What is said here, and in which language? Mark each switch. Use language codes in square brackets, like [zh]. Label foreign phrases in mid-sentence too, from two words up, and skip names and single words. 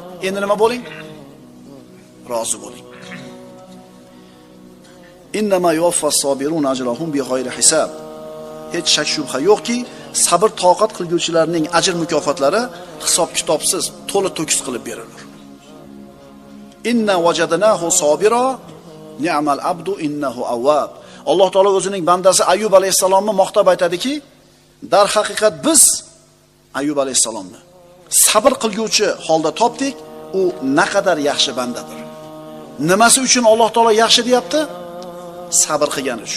[uz] Endi nima bo'ling? Rozi bo'ling. [ar] إنما يوفى الصابرون أجرهم بغير حساب. [uz] Hech shak shubha yo'qki, sabr toqat qilguvchilarning ajr mukofotlari hisob-kitobsiz, to'la to'kis qilib berilar. [ar] إنا وجدناه صابرا نعم العبد إنه أواب. [uz] Alloh taolo o'zining bandasi Ayyub alayhisalomni maqtab aytadiki, dar haqiqat biz Ayyub alayhisalomni sabr qilguvchi holda topdik, u naqadar yaxshi bandadir. Nimasi uchun Alloh taolo yaxshi deyapti? Sabr qilgani uchun.